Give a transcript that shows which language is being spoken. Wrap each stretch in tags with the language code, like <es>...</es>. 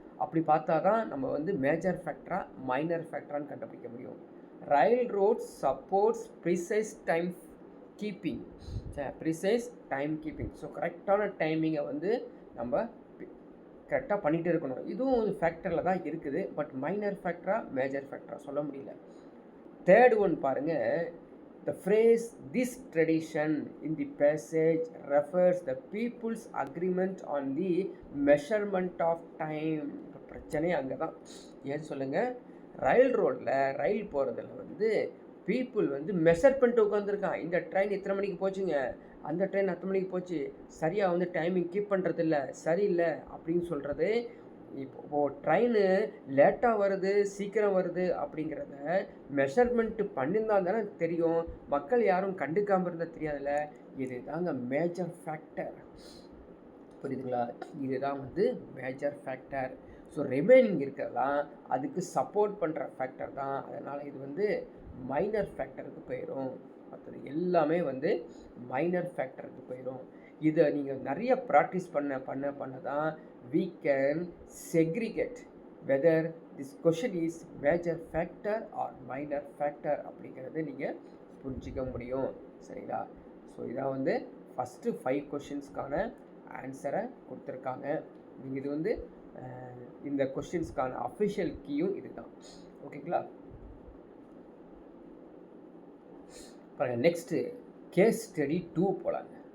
<ta>அப்படி பார்த்தா தான் நம்ம வந்து மேஜர் ஃபேக்டரா மைனர் ஃபேக்டரான்னு கண்டுபிடிக்க முடியும்.</ta> <en>Railroad supports precise timekeeping. Precise timekeeping.</en> <ta>So கரெக்டான டைமிங்கை வந்து நம்ம கரெக்டாக பண்ணிகிட்டு இருக்கணும். இதுவும் ஒரு ஃபேக்டரில் தான் இருக்குது. பட் மைனர் ஃபேக்டரா மேஜர் ஃபேக்டரா சொல்ல முடியல. தேர்ட் ஒன் பாருங்கள்,</ta> <en>the phrase this tradition in the passage refers the people's agreement on the measurement of time.</en> <ta>இப்போ பிரச்சனை அங்கே தான். ஏன் சொல்லுங்கள், ரயில் ரோடில் ரயில் போகிறதுல வந்து பீப்புள் வந்து மெஷர் பண்ணிட்டு உட்காந்துருக்கான். இந்த ட்ரெயின் இத்தனை மணிக்கு போச்சுங்க, அந்த ட்ரெயின் 10 மணிக்கு போச்சு, சரியாக வந்து டைமிங் கீப் பண்ணுறதில்ல, சரியில்லை அப்படின்னு சொல்கிறது. இப்போது ட்ரெயின் லேட்டாக வருது சீக்கிரம் வருது அப்படிங்கிறத மெஷர்மெண்ட்டு பண்ணியிருந்தால் தானே தெரியும். மக்கள் யாரும் கண்டுக்காமல் இருந்தால் தெரியாதுல்ல. இது தாங்க மேஜர் ஃபேக்டர். புரியுதுங்களா? இதுதான் வந்து மேஜர் ஃபேக்டர். ஸோ ரிமைனிங் இருக்கிறதெல்லாம் அதுக்கு சப்போர்ட் பண்ணுற ஃபேக்டர் தான். அதனால் இது வந்து மைனர் ஃபேக்டருக்கு போயிடும். மற்றது எல்லாமே வந்து மைனர் ஃபேக்டருக்கு போயிடும். இதை நீங்கள் நிறைய ப்ராக்டிஸ் பண்ண தான்</ta> <en>we can segregate whether this question is major factor or minor factor</en> <ta>அப்படிங்கிறது நீங்கள் புரிஞ்சிக்க முடியும். சரிங்களா? ஸோ இதான் வந்து ஃபஸ்ட்டு 5 கொஷின்ஸ்க்கான ஆன்சரை கொடுத்துருக்காங்க. நீங்கள் இது வந்து இந்த கொஷின்ஸ்க்கான அஃபிஷியல் கீயும் இது தான். ஓகேங்களா? பாருங்கள், நெக்ஸ்ட்டு கேஸ் ஸ்டடி 2 போகலாங்க.</ta>